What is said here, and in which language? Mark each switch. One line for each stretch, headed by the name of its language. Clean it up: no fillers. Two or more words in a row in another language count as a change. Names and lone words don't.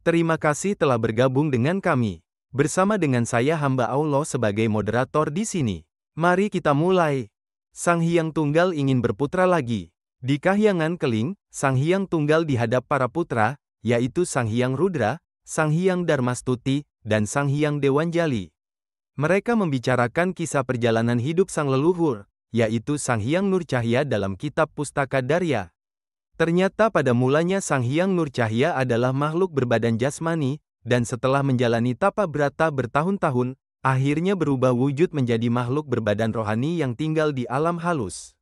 Indonesian: Terima kasih telah bergabung dengan kami. Bersama dengan saya hamba Allah sebagai moderator di sini. Mari kita mulai. Sang Hyang Tunggal ingin berputra lagi. Di Kahyangan Keling, Sang Hyang Tunggal dihadap para putra, yaitu Sang Hyang Rudra, Sang Hyang Darmastuti, dan Sang Hyang Dewanjali. Mereka membicarakan kisah perjalanan hidup sang leluhur, yaitu Sang Hyang Nurcahya dalam kitab Pustaka Darya. Ternyata pada mulanya Sang Hyang Nurcahya adalah makhluk berbadan jasmani, dan setelah menjalani tapa brata bertahun-tahun, akhirnya berubah wujud menjadi makhluk berbadan rohani yang tinggal di alam halus.